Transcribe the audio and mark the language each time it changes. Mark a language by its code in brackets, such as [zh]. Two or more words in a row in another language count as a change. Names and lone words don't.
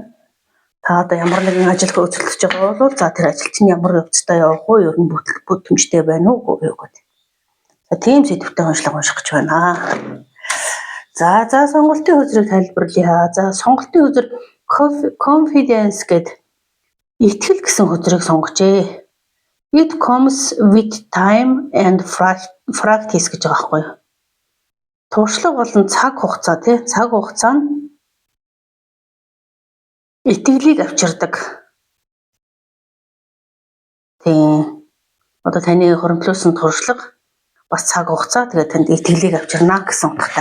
[mn] Та одоо ямар нэгэн ажил хөөцөлдөж байгаа бол за тэр ажил чинь ямар явцтай явах вэ? Ер нь бүтэмжтэй байна уу гэдэг. За тийм сэдвтэй уншлага унших гэж байна. За сонголтын хөзрийг тайлбарлая. За сонголтын хөзөр confidence гэдэг итгэл гэсэн хөзрийг сонгожээ. [en] It comes with time and practice [mn] гэж байгаа байхгүй юу? Туршлага болон цаг хугацаа цаг хугацаа нь итгэлийг авчирдаг. Тийм. Одоо таны хоромтлуулсан туршлага бас цаг хугацаа тэгээд танд итгэлийг авчирна гэсэн утгатай.